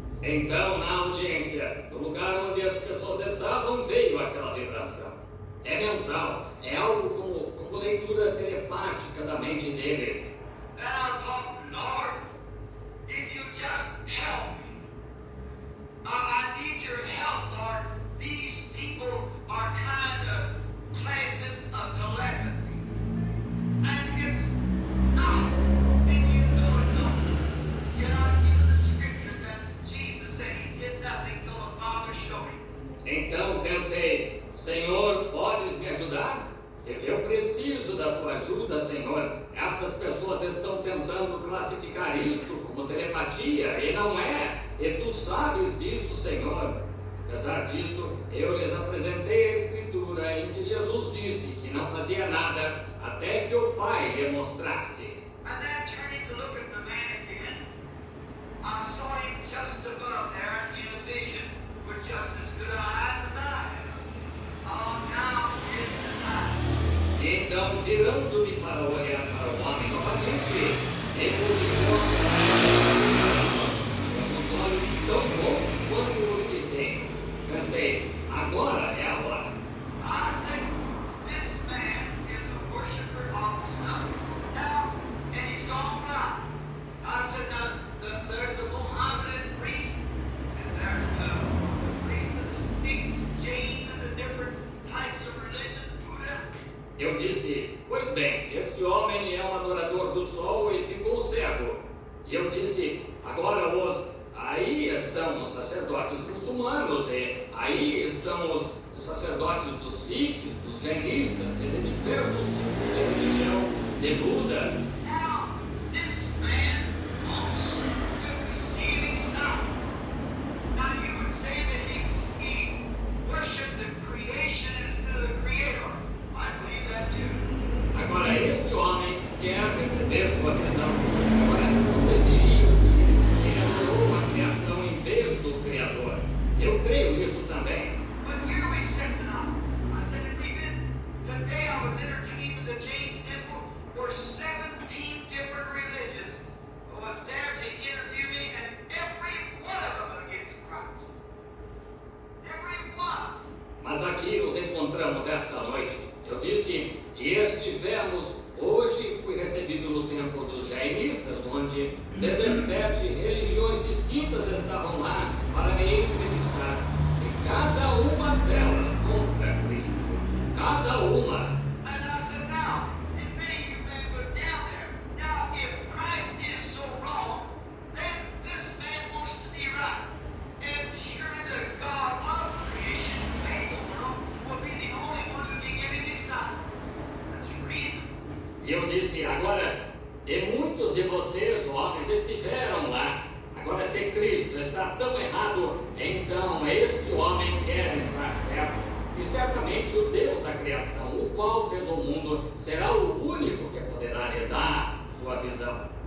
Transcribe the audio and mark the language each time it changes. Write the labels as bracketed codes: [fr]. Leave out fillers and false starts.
[pt] Então, na audiência, no lugar onde as pessoas estavam, veio aquela vibração. É mental, é algo como leitura telepática da mente deles. [en] Now, Lord, if you just help me. I need your help, Lord. These people are trying to place this of telepathy. And it's not. And you know it don't. You're not using the scripture that Jesus said he did nothing till the Father showed him. [pt] Então pensei, Senhor, podes me ajudar? Eu preciso da tua ajuda, Senhor. Essas pessoas estão tentando classificar isto como telepatia, e não é. E tu sabes disso, Senhor. Apesar disso, eu lhes apresentei a Escritura em que Jesus disse que não fazia nada até que o Pai lhe mostrasse. [en] And then turning to look at the man again, I saw him just above there in a vision with just as good eyes as I have. Oh, now is the time. [pt] Então, virando-me para olhar para o homem novamente, encontrou os olhos tão bons quanto os que tem. Pensei, agora é a hora. [en] I think this man is a worshiper of the sun. Now, and he's gone by. I said, now, there's the Mohammedan priest, and there's the priest of the Sikhs, Jains, and the different types of religion, Buddha. [pt] Eu disse, pois bem, esse homem é um adorador do sol e ficou cego. E eu disse, agora aí estão os sacerdotes muçulmanos, e aí estão os sacerdotes dos Sikhs, dos jainistas, e de diversos tipos de religião, de Buda. [en] Now, this man wants to receive his son. Now, you would say that he worshiped the creation instead of the creator. I believe that too. [pt] Agora esse homem quer receber sua visão. Agora vocês diriam que ele adorou a criação em vez do Criador. Eu creio nisso também. [en] But here we sit now. I said it even today I was entertained with the James Temple where 17 different religions was there to interview me, and every one of them against Christ. Every one. [pt] Mas aqui nos encontramos esta noite. Eu disse, e estivemos, hoje fui recebido no templo dos jainistas, onde 17 religiões distintas estavam lá para me entrevistar. E cada uma delas contra Cristo. Cada uma. [en] And I said, now, if many of you men was down there, now if Christ is so wrong, then this man wants to be right. And surely the God of creation, who made the world, will be the only one who can give him his son. That's reason. [pt] E eu disse, agora, e muitos de vocês, homens, estiveram lá. Agora, se Cristo está tão errado, então este homem quer estar certo. E certamente o Deus da criação, o qual fez o mundo, será o único que poderá lhe dar sua visão.